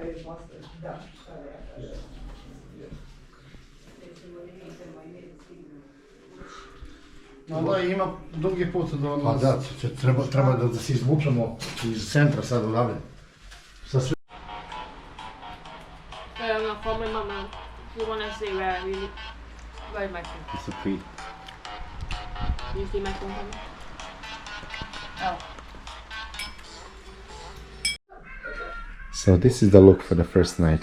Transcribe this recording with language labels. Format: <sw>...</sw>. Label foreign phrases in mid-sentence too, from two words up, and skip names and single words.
<sr>Da, ima dugi put do Pa nas. da, treba da se izvučemo iz centra sad odavde. Sa sve...</sr> <en>I'm gonna call my mama. You wanna see where I really, where is my phone? It's a pre. You see my phone? Mama? Oh. So this is the look for the first night.</en>